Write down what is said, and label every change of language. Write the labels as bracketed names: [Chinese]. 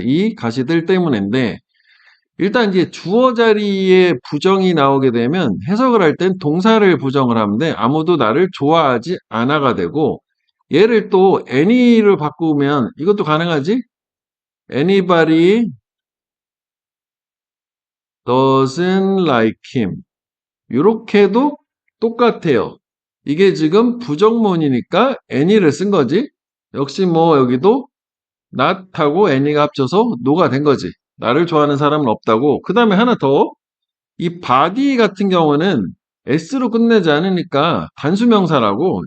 [Korean] 이 가시들 때문인데 일단 이제 주어 자리에 부정이 나오게 되면 해석을 할 땐 동사를 부정을 하면 돼. 아무도 나를 좋아하지 않아가 되고 얘를 또 any를 바꾸면 이것도 가능하지? [English] anybody doesn't like him. [Korean] 이렇게도 똑같아요. 이게 지금 부정문이니까 any를 쓴 거지. 역시 뭐 여기도 not하고 any가 합쳐서 no가 된 거지. 나를 좋아하는 사람은 없다고. 그 다음에 하나 더. 이 body 같은 경우는 s로 끝내지 않으니까 단수명사라고.